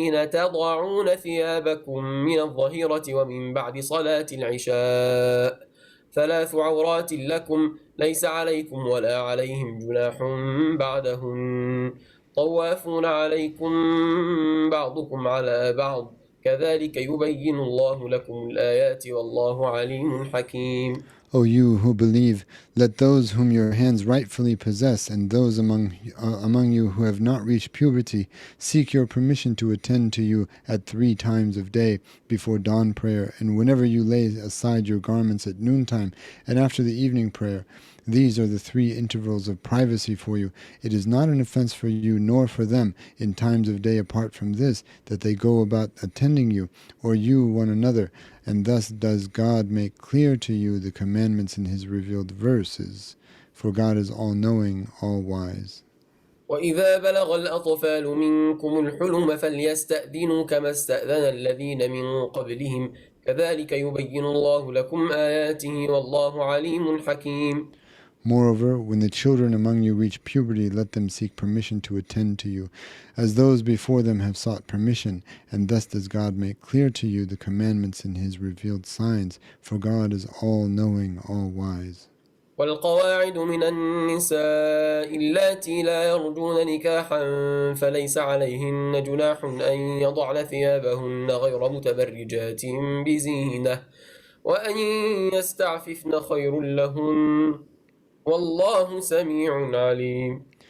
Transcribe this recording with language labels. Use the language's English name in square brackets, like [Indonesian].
[Arabic] تضعون ثيابكم من الظهيرة ومن بعد صلاة العشاء 3 عورات لكم ليس عليكم ولا عليهم جناح بعدهن طوافون عليكم بعضكم على بعض كذلك يبين الله لكم الآيات والله عليم حكيم. [English] O you who believe, let those whom your hands rightfully possess and those among you who have not reached puberty seek your permission to attend to you at 3 times of day before dawn prayer, and whenever you lay aside your garments at noontime and after the evening prayer. These are the 3 intervals of privacy for you. It is not an offense for you nor for them in times of day apart from this that they go about attending you, or you one another, and thus does God make clear to you the commandments in his revealed verses. For God is all-knowing, all-wise. [Arabic] وإذا بلغ الأطفال منكم الحلم فليستأذنوا كما استأذن الذين من قبلهم كذلك يبين الله لكم آياته والله عليم حكيم. [English] Moreover, when the children among you reach puberty, let them seek permission to attend to you, as those before them have sought permission, and thus does God make clear to you the commandments in his revealed signs, for God is all-knowing, all-wise. [Arabic] والقواعد من النساء اللاتي لا يرجون نكاحا فليس عليهن جناح أن يضعن ثيابهن غير متبرجات بزينة وأن يستعففن خير لهن والله سميع عليم.